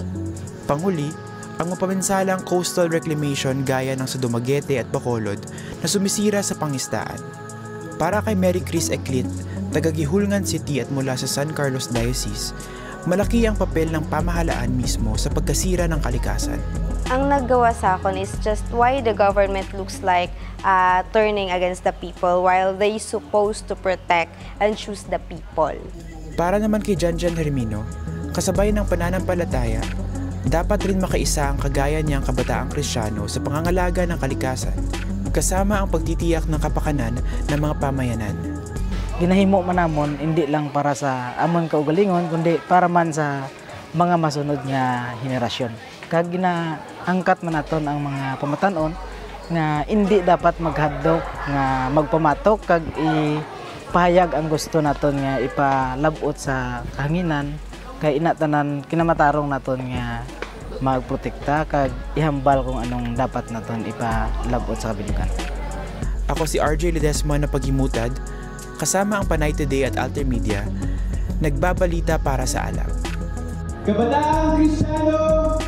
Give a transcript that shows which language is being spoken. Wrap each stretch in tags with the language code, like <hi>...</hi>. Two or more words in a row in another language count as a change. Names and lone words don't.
<tl>Panghuli, ang mapaminsalang</tl> <en>coastal reclamation</en> <tl>gaya ng sa Dumaguete at Bacolod na sumisira sa pangisdaan. Para kay Mary Chris Eclit, taga-Gihulngan City at mula sa San Carlos Diocese, malaki ang papel ng pamahalaan mismo sa pagkasira ng kalikasan. Ang naggawa sa akin</tl> <en>is just why the government looks like turning against the people while they supposed to protect and choose the people.</en> <tl>Para naman kay Janjan Hermino, kasabay ng pananampalataya, dapat rin makaisa ang kagaya niyang kabataang Kristiyano sa pangangalaga ng kalikasan, kasama ang pagtitiyak ng kapakanan ng mga pamayanan.</tl> <hil>Ginahimo man namon hindi lang para sa amon kaugalingon kundi para man sa mga masunod nga henerasyon. Kag ginaangkat man naton ang mga pamatanon nga hindi dapat maghadlok nga magpamatok kag ipahayag ang gusto naton nga ipalabot sa kahanginan kay inatanan kinamatarong naton nga magprotekta kag ihambal kung anong dapat naton ipalabot sa kabilugan.</hil> <tl>Ako si RJ Ledesma na paghimutad, kasama ang Panay Today at Altermedia, nagbabalita para sa alam. Kabataang Kristiyano!</tl>